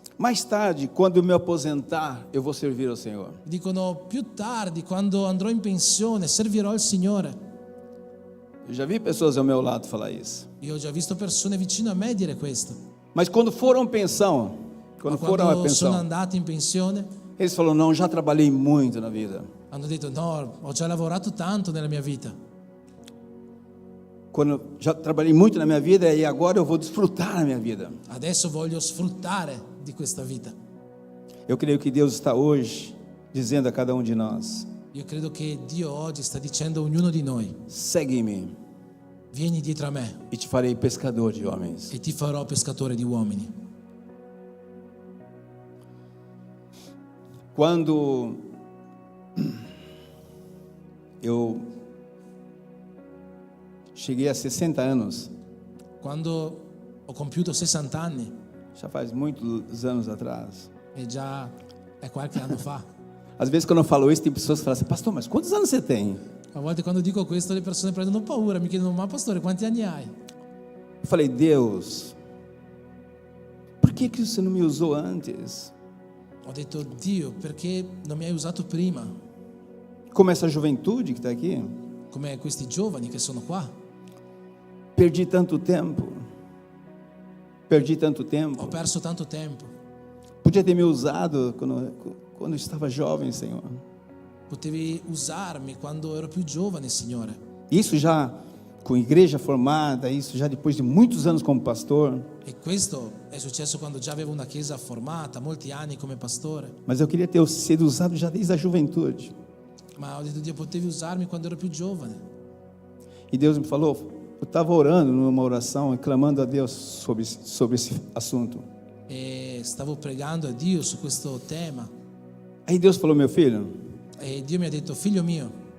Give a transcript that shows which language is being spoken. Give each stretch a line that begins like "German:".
Portuguese: Mais tarde, quando eu me aposentar, eu vou servir ao Senhor.
Italian: Dicono: più tardi, quando andrò in pensione, servirò il Signore.
Portuguese: Eu já vi pessoas ao meu lado falar isso.
Italian: Io ho già visto persone vicino a me dire questo.
Portuguese: Mas quando foram à pensão,
Italian: Ma
Portuguese: foram à
Italian: quando sono
Portuguese: pensão,
Italian: andati in pensione,
Portuguese: eles falaram: não, já trabalhei muito na vida.
Italian: hanno detto: no, ho già lavorato tanto nella mia vita.
Portuguese: Quando já trabalhei muito na minha vida e agora eu vou desfrutar na minha vida.
Italian: Adesso voglio sfruttare di questa vita.
Portuguese: Eu creio que Deus está hoje dizendo a cada um de nós:
Italian: Io credo che Dio oggi sta dicendo a ognuno di noi:
Portuguese: segue-me
Italian: vieni dietro a me
Portuguese: e te farei pescador de homens.
Italian: e ti farò pescatore di uomini.
Portuguese: Quando eu cheguei a 60 anos,
Italian: Quando ho compiuto 60 anni,
Portuguese: já faz muitos anos atrás.
Italian: e già è qualche anno fa,
Portuguese: Às vezes quando eu falo isso, tem pessoas que falam assim: pastor, mas quantos anos você tem?
Italian: a volte quando dico questo le persone prendono paura, mi chiedono: ma pastore, quanti anni hai?
Portuguese: Eu falei: Deus, por que você não me usou antes?
Italian: Ho detto, Dio, perché non mi hai usato prima?
Portuguese: Como essa juventude que está aqui.
Italian: Come questi giovani che sono qua.
Portuguese: Perdi tanto tempo. Perdi tanto
Italian: Ho
Portuguese: tempo.
Italian: perso tanto tempo.
Portuguese: Podia ter me usado quando eu estava jovem, Senhor.
Italian: Potevi usarmi quando ero più giovane, Signore.
Portuguese: Isso já com igreja formada, isso já depois de muitos anos como pastor.
Italian: E questo è successo quando già avevo una chiesa formata, molti anni come pastore.
Portuguese: Mas eu queria ter sido usado já desde a juventude.
Italian: Ma ho detto, Dio, potevi usarmi quando ero più giovane.
Portuguese: E Deus me falou, eu estava orando numa oração e clamando a Deus sobre esse assunto.
Italian: E stavo pregando a Dio su questo tema.
Portuguese: Aí Deus falou, meu filho,
Italian: E Dio mi ha detto, figlio mio,